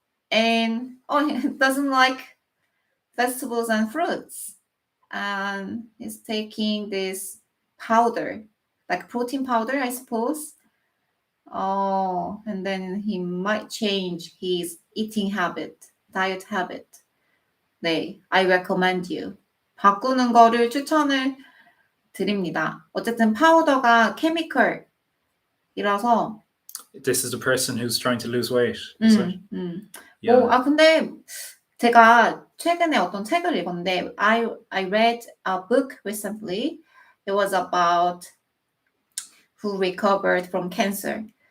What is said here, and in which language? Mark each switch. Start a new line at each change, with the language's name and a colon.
English: And he doesn't like vegetables and fruits. And he's taking this powder, like protein powder, I suppose. And then he might change his eating habit, diet habit.
Korean: 네,
English: I recommend you.
Korean: 바꾸는 거를 추천을 드립니다. 어쨌든 파우더가 케미컬이라서
English: This is the person who's trying to lose weight. Is it? Yeah.
Korean: 근데 제가 최근에 어떤 책을 읽었는데
English: I read a book recently. It was about who recovered from cancer.